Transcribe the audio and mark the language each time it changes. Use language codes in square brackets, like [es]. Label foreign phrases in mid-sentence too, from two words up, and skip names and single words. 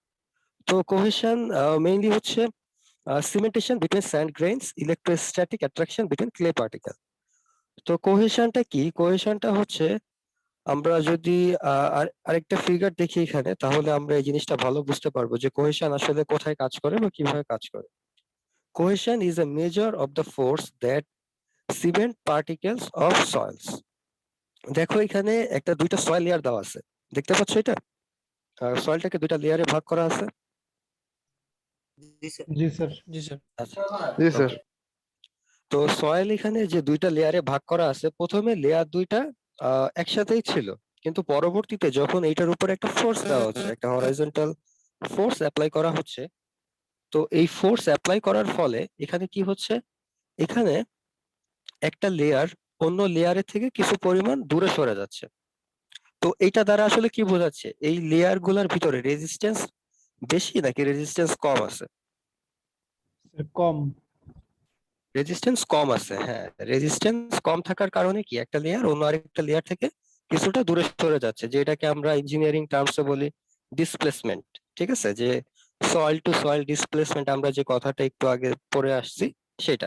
[bn] তো [en] cohesion mainly [bn] হচ্ছে [en] cementation between sand grains, electrostatic attraction between clay particle. [bn] তো কোহেশনটা কি? কোহেশনটা হচ্ছে আমরা যদি আরেকটা ফিগার দেখি এখানে তাহলে আমরা এই জিনিসটা ভালো বুঝতে পারবো যে কোহেশন আসলে কোথায় কাজ করে বা কিভাবে কাজ করে। [en] Cohesion is a measure of the force that cement particles of soils. [bn] দেখো এখানে একটা দুইটা [en] soil layer [bn] দেওয়া আছে, দেখতে পাচ্ছ এটা? সয়েলটাকে দুইটা লেয়ারে ভাগ করা আছে। জি স্যার। [hi] जी सर। जी सर। [bn] আচ্ছা, [hi] जी सर। [en] okay. [bn] তো সয়েল এখানে যে দুইটা লেয়ারে ভাগ করা আছে, প্রথমে লেয়ার দুইটা একসাথেই ছিল, কিন্তু পরবর্তীতে যখন এইটার উপর একটা ফোর্স দেওয়া হচ্ছে, একটা [en] horizontal force apply [bn] করা হচ্ছে, তো এই [en] force apply [bn] করার ফলে এখানে কি হচ্ছে, এখানে একটা লেয়ার অন্য লেয়ারের থেকে কিছু পরিমাণ দূরে সরে যাচ্ছে। তো এইটা দ্বারা আসলে কি বোঝাচ্ছে, এই লেয়ার গুলার ভিতরে রেজিস্ট্যান্স বেশি নাকি রেজিস্ট্যান্স কম আছে? স্যার কম। রেজিস্ট্যান্স কম আছে, হ্যাঁ। রেজিস্ট্যান্স কম থাকার কারণে কি একটা লেয়ার অন্য আরেকটা লেয়ার থেকে কিছুটা দূরে সরে যাচ্ছে, যেটাকে আমরা [en] engineering terms [bn] বলি ডিসপ্লেসমেন্ট। ঠিক আছে, যে [en] soil to soil displacement [bn] আমরা যে কথাটা একটু আগে পড়ে আসছি সেটা।